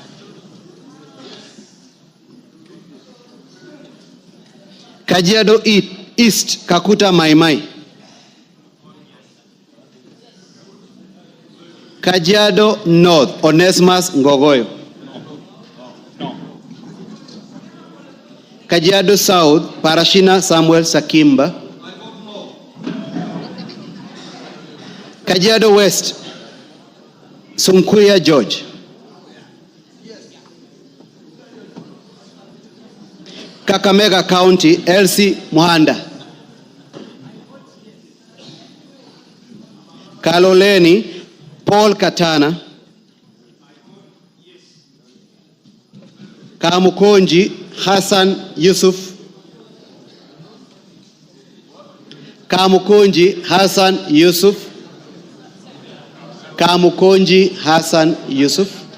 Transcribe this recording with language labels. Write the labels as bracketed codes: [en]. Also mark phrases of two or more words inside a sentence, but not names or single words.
[en] Kajiado East Kakuta Maimai, Kajiado North Onesimus Ngogoyo, Kajiado South Parashina Samuel Sakimba, Kajiado West Sunkuya George, Kakamega County Elsie Muhanda, Kaloleni Paul Katana, Kamukonji Hassan Yusuf, Kamukonji Hassan Yusuf, Kamukonji Hassan Yusuf,